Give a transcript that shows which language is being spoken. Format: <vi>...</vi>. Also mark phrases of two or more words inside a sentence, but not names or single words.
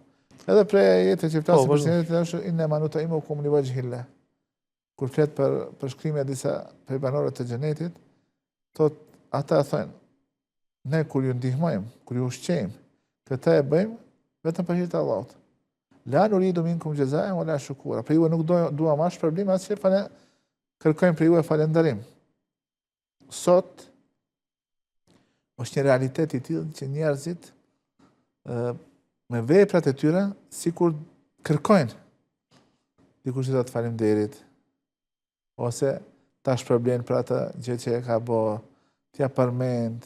<sq>Edhe prej jetës që flasim për sinqeritetin është</sq> <ar>إنما نطعمكم لوجه الله.</ar> <sq>Kur flet për shkrimet e disa prej banorëve të xhenetit, thot ata thonë, ne kur ju ndihmojmë, kur ju ushqejmë, këtë e bëjmë vetëm për hir të Allahut.</sq> <ar>لا نريد منكم جزاء ولا شكورا.</ar> <sq>Për ju nuk duam as problem as që kërkojmë për ju falënderim. Sot është një realitet i tillë që njerëzit me veprat e tyre sikur kërkojnë dikush që ta faleminderit ose ta shpërblen për atë gjë që e ka bërë, t'ja përmend.</sq>